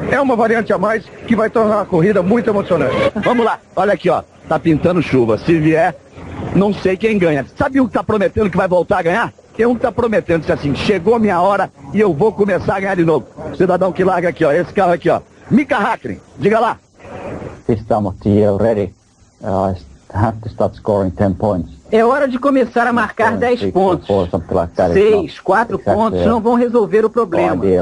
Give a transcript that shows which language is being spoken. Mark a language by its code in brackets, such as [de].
[pt] É uma variante a mais que vai tornar a corrida muito emocionante. Vamos lá, olha aqui, ó. Tá pintando chuva. Se vier, não sei quem ganha. Sabe um que tá prometendo que vai voltar a ganhar? Tem um que tá prometendo, que assim, chegou a minha hora e eu vou começar a ganhar de novo. O cidadão que larga aqui, ó, esse carro aqui, ó. Mika Häkkinen, diga lá. [en] This time of the year already. I have to start scoring 10 points. [pt] É hora de começar a marcar 10 pontos. 6, 4 pontos não vão resolver o problema.